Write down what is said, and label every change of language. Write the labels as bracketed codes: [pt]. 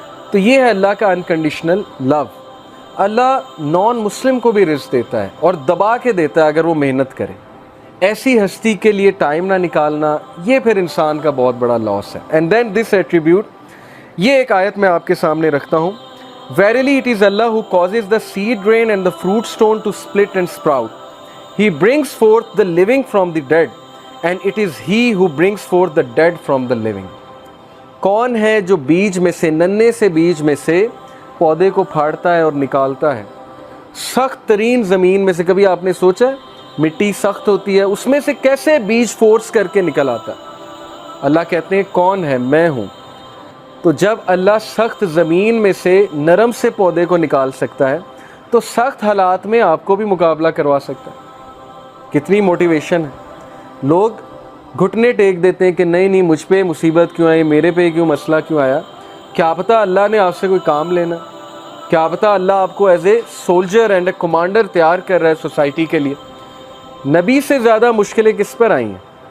[ur] تو یہ ہے اللہ کا انکنڈیشنل لو۔ اللہ نان مسلم کو بھی رزق دیتا ہے اور دبا کے دیتا ہے اگر وہ محنت کرے۔ ایسی ہستی کے لیے ٹائم نہ نکالنا، یہ پھر انسان کا بہت بڑا لاس ہے۔ [en] and then this attribute, [ur] یہ ایک آیت میں آپ کے سامنے رکھتا ہوں۔ [en] Verily it is Allah who causes the seed rain and the fruit stone to split and sprout. He brings forth the living from the dead, and it is He who brings forth the dead from the living. [ur] کون ہے جو بیج میں سے، ننھے سے بیج میں سے پودے کو پھاڑتا ہے اور نکالتا ہے؟ سخت ترین زمین میں سے، کبھی آپ نے سوچا ہے مٹی سخت ہوتی ہے، اس میں سے کیسے بیج فورس کر کے نکل آتا ہے؟ اللہ کہتے ہیں کون ہے؟ میں ہوں۔ تو جب اللہ سخت زمین میں سے نرم سے پودے کو نکال سکتا ہے تو سخت حالات میں آپ کو بھی مقابلہ کروا سکتا ہے۔ کتنی موٹیویشن ہے۔ لوگ گھٹنے ٹیک دیتے ہیں کہ نہیں مجھ پہ مصیبت کیوں آئی، میرے پہ کیوں مسئلہ کیوں آیا۔ کیا پتہ اللہ نے آپ سے کوئی کام لینا، کیا پتہ اللہ آپ کو [en] as a soldier and a commander [ur] تیار کر رہا ہے سوسائٹی کے لیے۔ نبی سے زیادہ مشکلیں کس پر آئی ہیں؟